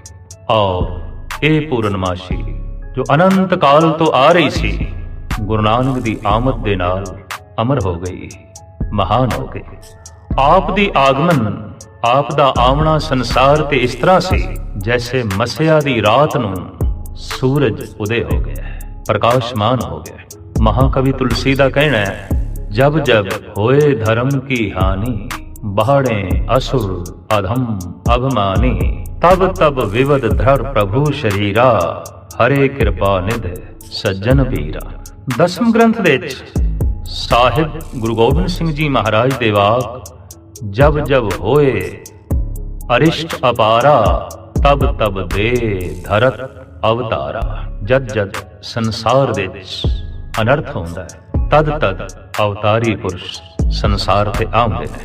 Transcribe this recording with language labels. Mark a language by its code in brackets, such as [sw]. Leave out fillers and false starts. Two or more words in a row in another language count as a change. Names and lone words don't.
[pa] ਔਰ ਇਹ ਪੂਰਨਮਾਸ਼ੀ ਜੋ ਅਨੰਤ ਕਾਲ ਤੋਂ ਆ ਰਹੀ ਸੀ, ਗੁਰੂ ਨਾਨਕ ਦੀ ਆਮਦ ਦੇ ਨਾਲ ਅਮਰ ਹੋ ਗਈ, ਮਹਾਨ ਹੋ ਗਈ। ਆਪ ਦੀ ਆਗਮਨ, ਆਪ ਦਾ ਆਉਣਾ ਸੰਸਾਰ ਤੇ ਇਸ ਤਰ੍ਹਾਂ ਸੀ ਜੈਸੇ ਮਸਿਆ ਦੀ ਰਾਤ ਨੂੰ ਸੂਰਜ ਉਦੇ ਹੋ ਗਿਆ, ਪ੍ਰਕਾਸ਼ਮਾਨ ਹੋ ਗਿਆ। ਮਹਾਕਵੀ ਤੁਲਸੀ ਦਾ ਕਹਿਣਾ ਹੈ, [hi] जब जब होए धर्म की हानि बाहड़े असुर अधम अभिमानी, तब तब विवद धर प्रभु शरीरा, हरे कृपा निध सज्जन वीरा। [pa] ਦਸਮ ਗ੍ਰੰਥ ਦੇ ਸਾਹਿਬ ਗੁਰੂ ਗੋਬਿੰਦ ਸਿੰਘ ਜੀ ਮਹਾਰਾਜ ਦੇ ਵਾਕ, ਜਬ ਜਬ ਹੋਏ ਅਰਿਸ਼ਟ ਅਪਾਰਾ, ਤਬ ਤਬ ਦੇ ਧਰਤ ਅਵਤਾਰਾ। ਜਦ ਜਦ ਸੰਸਾਰ ਦੇ ਵਿੱਚ ਅਨਰਥ ਹੁੰਦਾ ਹੈ, ਤਦ ਤਦ ਅਵਤਾਰੀ ਪੁਰਸ਼ ਸੰਸਾਰ ਤੇ ਆਉਂਦੇ ਨੇ।